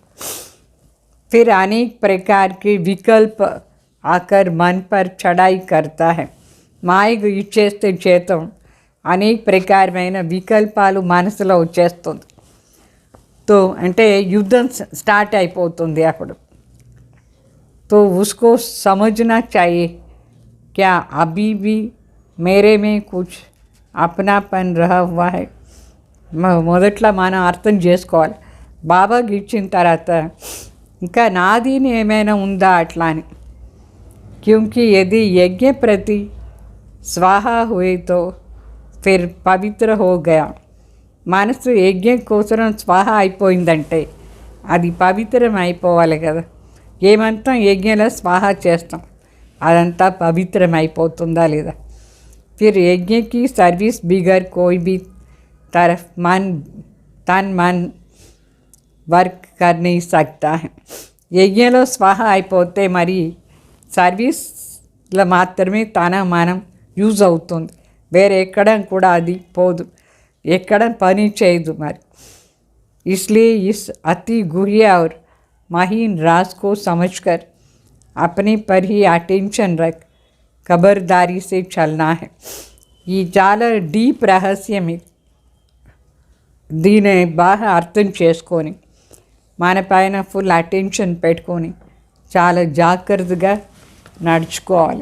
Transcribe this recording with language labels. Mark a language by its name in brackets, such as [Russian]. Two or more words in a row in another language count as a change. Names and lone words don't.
[Hindi] फिर अनेक प्रकार के विकल्प आकर मन पर चढ़ाई करता है. [Telugu] మాయకు ఇచ్చేస్తే చేతం అనేక ప్రకారమైన వికల్పాలు మనసులో వచ్చేస్తుంది. తో అంటే యుద్ధం స్టార్ట్ అయిపోతుంది అప్పుడు. [Hindi] तो उसको समझना चाहिए क्या अभी भी मेरे में कुछ अपनापन रहा हुआ है. [Telugu] మొదట్లో మనం అర్థం చేసుకోవాలి. బాబాకి ఇచ్చిన తర్వాత ఇంకా నాదిని ఏమైనా ఉందా అట్లా అని. [Hindi] क्योंकि यदि यज्ञ प्रति स्वाहा हुए तो फिर పవిత్ర हो गया. [Telugu] మనసు యజ్ఞం కోసం స్వాహ అయిపోయిందంటే అది పవిత్రం అయిపోవాలి కదా. ఏమంతా యజ్ఞంలో స్వాహ చేస్తాం, అదంతా పవిత్రం అయిపోతుందా లేదా. [Hindi] फिर यज्ञ की सर्विस बिगर कोई भी तरफ तन मन वर्क कर नहीं सकता है. [Telugu] యజ్ఞంలో స్వాహ అయిపోతే మరి సర్వీస్లో మాత్రమే తన మనం యూజ్ అవుతుంది. వేరే ఎక్కడ కూడా అది పోదు, ఎక్కడ పని చేయదు మరి. [Hindi] इसलिए इस अति गुह्य और महीन राज को समझकर अपने पर ही अटेंशन रख खबरदारी से चलना है. [Telugu] ఈ చాలా డీప్ రహస్యం ఇది. దీన్ని బాగా అర్థం చేసుకొని మన పైన [English] full attention [Telugu] పెట్టుకొని చాలా జాగ్రత్తగా నడుచుకోవాలి.